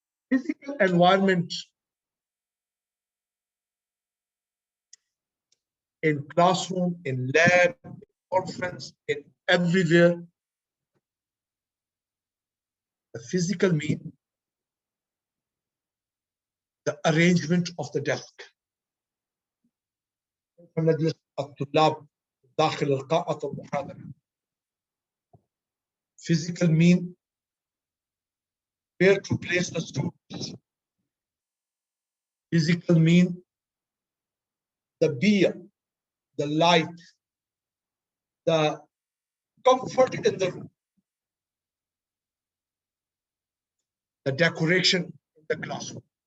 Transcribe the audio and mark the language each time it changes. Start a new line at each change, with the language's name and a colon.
English: Physical environment in classroom, in lab, in conference, in everywhere. The physical mean the arrangement of the desk.
Arabic: نجلس الطلاب داخل القاعة المحاضرة.
English: Physical mean where to place the students. Physical mean the beer, the light, the comfort in the room, the decoration in the classroom.